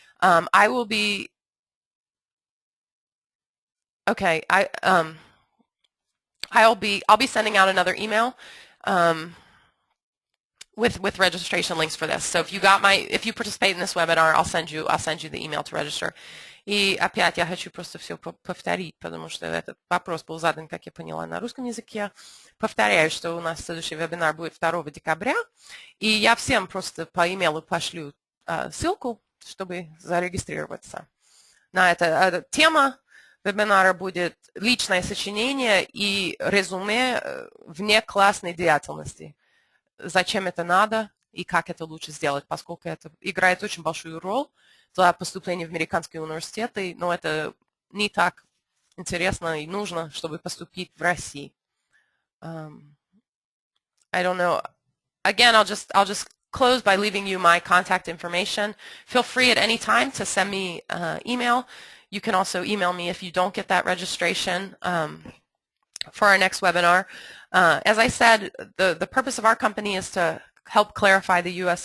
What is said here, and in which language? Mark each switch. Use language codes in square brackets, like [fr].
[en] I will be, okay, I'll be sending out another email with registration links for this. So if you participate in this webinar, I'll send you the email to register. [ru] И опять я хочу просто все повторить, потому что этот вопрос был задан, как я поняла, на русском языке. Повторяю, что у нас следующий вебинар будет 2 декабря, и я всем просто по имейлу пошлю ссылку, чтобы зарегистрироваться на это. Тема вебинара будет личное сочинение и резюме вне классной деятельности. Зачем это надо и как это лучше сделать, поскольку это играет очень большую роль для поступления в американские университеты, но это не так интересно и нужно, чтобы поступить в России. [en] I don't know. Again, I'll just close by leaving you my contact information. Feel free at any time to send me email. You can also email me if you don't get that registration for our next webinar. As I said, the purpose of our company is to help clarify the U.S.